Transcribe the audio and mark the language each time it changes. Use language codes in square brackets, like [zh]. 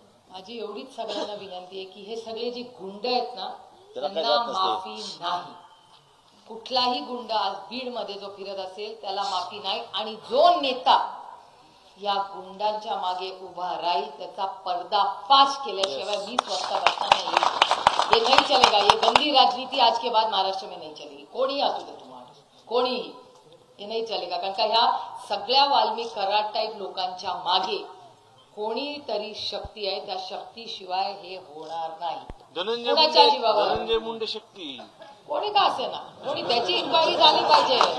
[mr] माझी एवढीच सगळ्यांना विनंती आहे की हे सगळे जे गुंड आहेत ना त्यांना माफी नाही. कुठलाही गुंड आज बीड मध्ये जो फिरत असेल त्याला माफी नाही. आणि जो नेता या गुंडांच्या मागे उभा राहील त्याचा पर्दाफाश केल्याशिवाय मी स्वतः बसणार नाही. [hi] ये नहीं चलेगा. ये गंदी राजनीति आज के बाद महाराष्ट्र में नहीं चलेगी. [mr] कोणी असू दे तुम्हाला, कोणीही, हे नाही चलेगा. कारण का ह्या सगळ्या वाल्मिक कराड टाईप लोकांच्या मागे कोणीतरी शक्ती आहे. त्या शक्तीशिवाय हे होणार नाही. धनंजय मुंडे शक्ती कोणी का असे ना, कोणी त्याची इन्क्वायरी झाली पाहिजे.